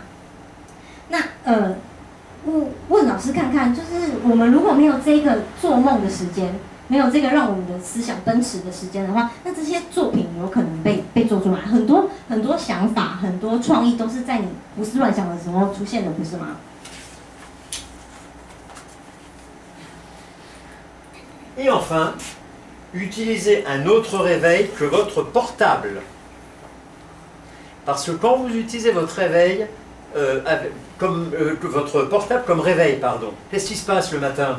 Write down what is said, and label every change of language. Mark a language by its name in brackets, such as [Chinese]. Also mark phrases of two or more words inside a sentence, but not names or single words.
[Chinese] 那问老师看看，就是我们如果没有这个做梦的时间。没有这个让我们的思想奔驰的时间的话，那这些作品有可能被做出来。很多想法、很多创意都是在你胡思乱想的时候出现的，不是吗？ [French] Et enfin, utilisez un autre réveil que votre portable. Parce que quand vous utilisez votre réveil, votre portable comme réveil, pardon, qu'est-ce qui se passe le matin?